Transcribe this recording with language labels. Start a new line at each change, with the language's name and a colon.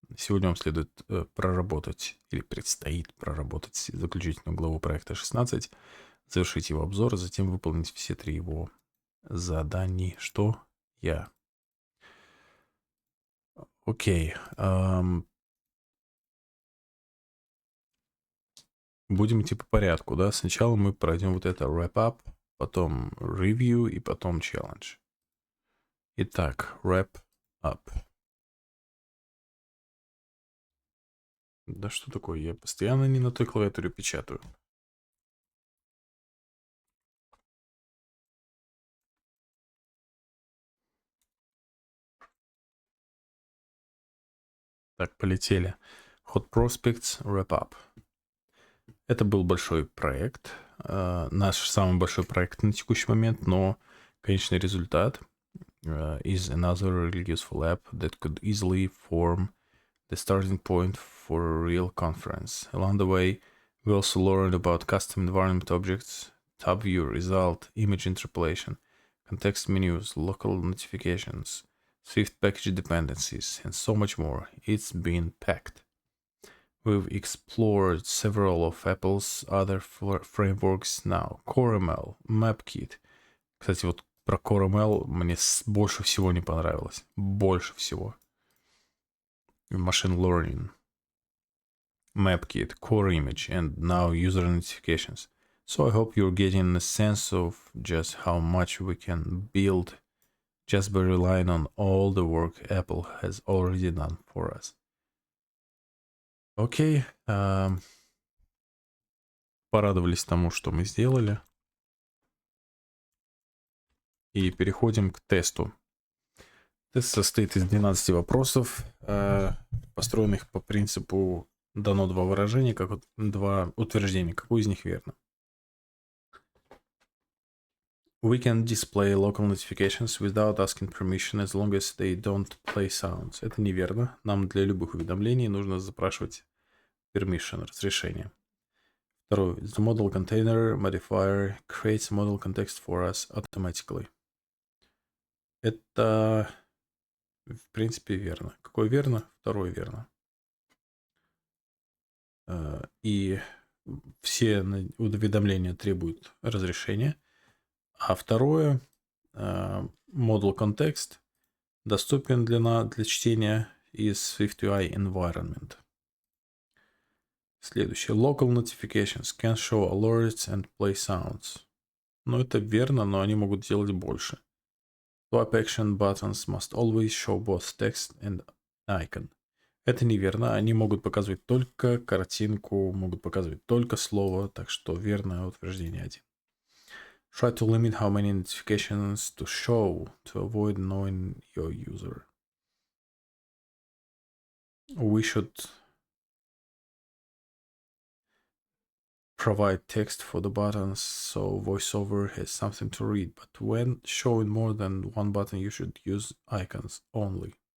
Russian: Сегодня вам следует проработать, или предстоит проработать заключительную главу проекта 16, завершить его обзор, а затем выполнить все 3 его задания. Что? Я. Окей. Будем идти по порядку, да? Сначала мы пройдем вот это wrap-up, потом review и потом challenge. Итак, wrap-up. Да что такое? Я постоянно не на той клавиатуре печатаю. Так, полетели. Hot Prospects Wrap-up. Это был большой проект. Наш самый большой проект на текущий момент, но конечный результат
English: is another really useful app that could easily form the starting point for a real conference. Along the way, we also learned about custom environment objects, tab view, result, image interpolation, context menus, local notifications, Swift package dependencies, and so much more. It's been packed. We've explored several of Apple's other frameworks now. CoreML, MapKit.
Russian: Кстати, вот про CoreML мне больше всего не понравилось. Больше всего.
English: Machine Learning, MapKit, Core Image, and now user notifications. So I hope you're getting a sense of just how much we can build just by relying on all the work Apple has already done for us.
Russian: Окей. Порадовались тому, что мы сделали. И переходим к тесту. Тест состоит из 12 вопросов, построенных по принципу дано два выражения, как два утверждения. Какое из них верно?
English: We can display local notifications without asking permission as long as they don't play sounds.
Russian: Это неверно. Нам для любых уведомлений нужно запрашивать permission, разрешение. Второе.
English: The model container modifier creates a model context for us automatically.
Russian: Это, в принципе, верно. Какое верно? Второе верно. И все уведомления требуют разрешения. А второе, model context доступен для чтения из SwiftUI environment. Следующее.
English: Local notifications can show alerts and play sounds.
Russian: Ну, это верно, но они могут делать больше.
English: Swipe action buttons must always show both text and icon.
Russian: Это неверно. Они могут показывать только картинку, могут показывать только слово, так что верное утверждение 1.
English: Try to limit how many notifications to show to avoid annoying your user. We should provide text for the buttons so VoiceOver has something to read, but when showing more than one button, you should use icons only.